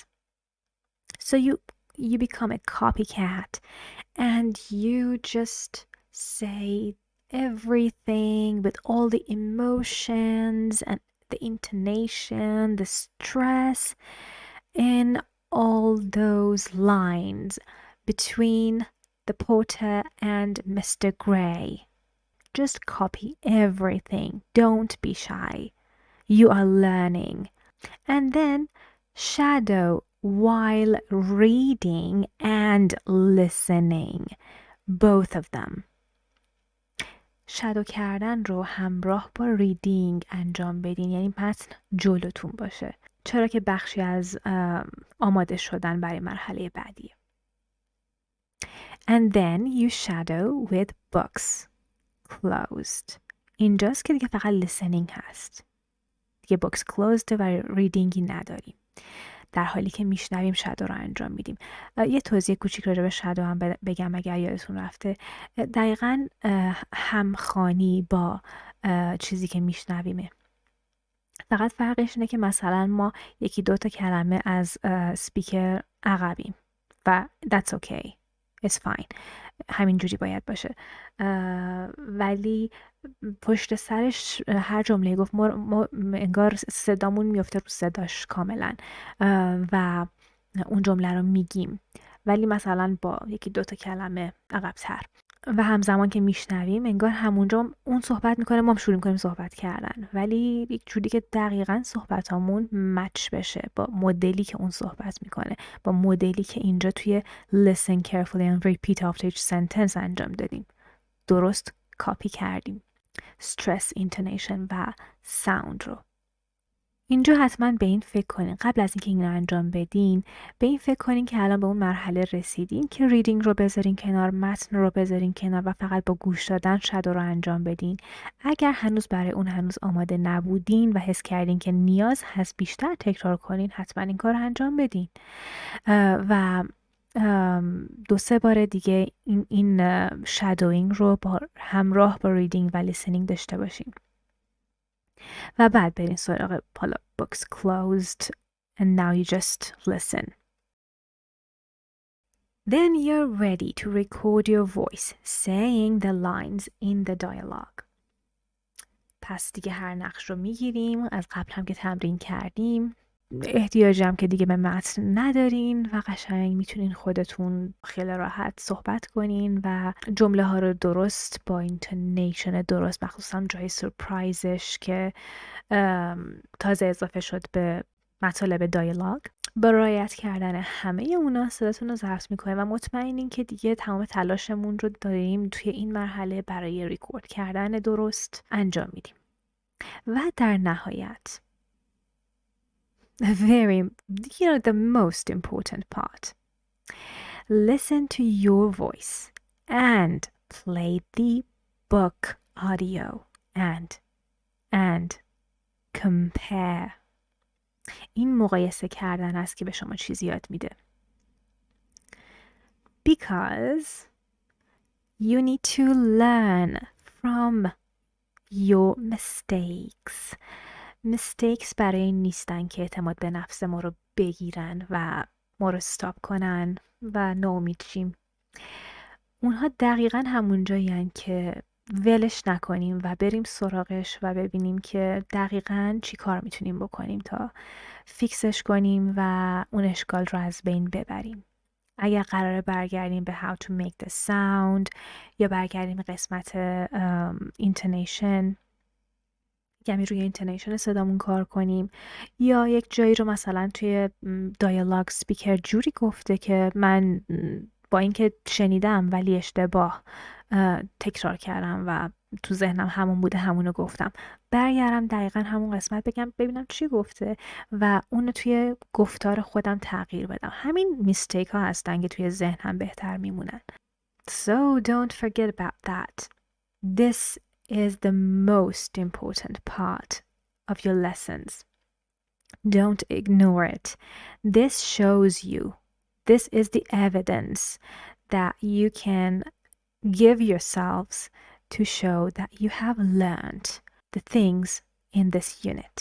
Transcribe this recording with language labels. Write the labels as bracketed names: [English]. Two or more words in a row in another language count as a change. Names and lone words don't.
[English] So you become a copycat and you just say everything with all the emotions and the intonation, the stress in all those lines between the porter and Mr. Gray. Just copy everything. Don't be shy. You are learning. And then shadow while reading and listening. Both of them. [Persian] شادو کردن رو همراه با ریدینگ انجام بدین، یعنی متن جلوتون باشه، چرا که بخشی از آماده شدن برای مرحله بعدیه. [English] And then you shadow with books closed. [Persian] اینجاست که دیگه فقط listening هست. دیگه [English] books closed [Persian] و ریدینگی نداریم. در حالی که میشنویم شادو رو انجام میدیم. یه توضیح کوچیک راجع به شادو هم بگم اگر یادتون رفته. دقیقاً همخوانی با چیزی که میشنویمه. فقط فرقش اینه که مثلا ما یکی دو تا کلمه از سپیکر عقبیم و [English] that's okay. It's fine. [Persian] همینجوری باید باشه. ولی پشت سرش هر جمله گفت ما انگار صدامون میفته رو صداش کاملا و اون جمله رو میگیم، ولی مثلا با یکی دو تا کلمه عقب‌تر و همزمان که میشنویم انگار همونجا اون صحبت میکنه، ما هم شروع میکنیم صحبت کردن، ولی یک جوری که دقیقاً صحبتامون مچ بشه با مدلی که اون صحبت میکنه، با مدلی که اینجا توی [English] listen carefully and repeat after each sentence [Persian] انجام دادیم. درست کاپی کردیم [English] stress intonation [Persian] و sound رو. اینجا حتما به این فکر کنین قبل از اینکه این رو انجام بدین، به این فکر کنین که الان به اون مرحله رسیدین که ریدینگ رو بذارین کنار، متن رو بذارین کنار و فقط با گوش دادن شادو رو انجام بدین. اگر هنوز برای اون هنوز آماده نبودین و حس کردین که نیاز هست بیشتر تکرار کنین، حتما این کار رو انجام بدین و 2-3 بار دیگه این شادوینگ رو با همراه با ریدینگ و لیسنینگ داشته باشین و بعد برین سراغ حالا [English] books closed and now you just listen. Then you're ready to record your voice saying the lines in the dialogue. [Persian] پس دیگه هر نقش رو میگیریم، از قبل هم که تمرین کردیم، احتیاجی هم که دیگه به متن ندارین و قشنگ میتونین خودتون خیلی راحت صحبت کنین و جمله ها رو درست با اینتونیشن درست، مخصوصا جای سورپرایزش که تازه اضافه شد به مطالب دیالوگ، با رعایت کردن همه اونا صداتون رو ضبط میکنه و مطمئنین که دیگه تمام تلاشمون رو داریم توی این مرحله برای ریکورد کردن درست انجام میدیم. و در نهایت [English] the most important part. Listen to your voice and play the book audio and compare. [Persian] این مقایسه کردن است که به شما چیزی یاد میده. [English] Because you need to learn from your mistakes [Persian] برای این نیستن که اعتماد به نفس ما رو بگیرن و ما رو استاپ کنن و ناامید شیم. اونها دقیقا همون جایین که ولش نکنیم و بریم سراغش و ببینیم که دقیقا چی کار میتونیم بکنیم تا فیکسش کنیم و اون اشکال رو از بین ببریم. اگر قراره برگردیم به [English] how to make the sound [Persian] یا برگردیم به قسمت intonation، یعنی روی اینتونیشن صدامون کار کنیم، یا یک جایی رو مثلا توی دیالوگ سپیکر جوری گفته که من با اینکه شنیدم ولی اشتباه تکرار کردم و تو ذهنم همون بوده همونو گفتم، برگردم دقیقا همون قسمت بگم ببینم چی گفته و اونو توی گفتار خودم تغییر بدم. همین میستیک ها هستن که توی ذهنم بهتر میمونن. [English] So don't forget about that. This is the most important part of your lessons. Don't ignore it. This shows you, this is the evidence that you can give yourselves to show that you have learned the things in this unit.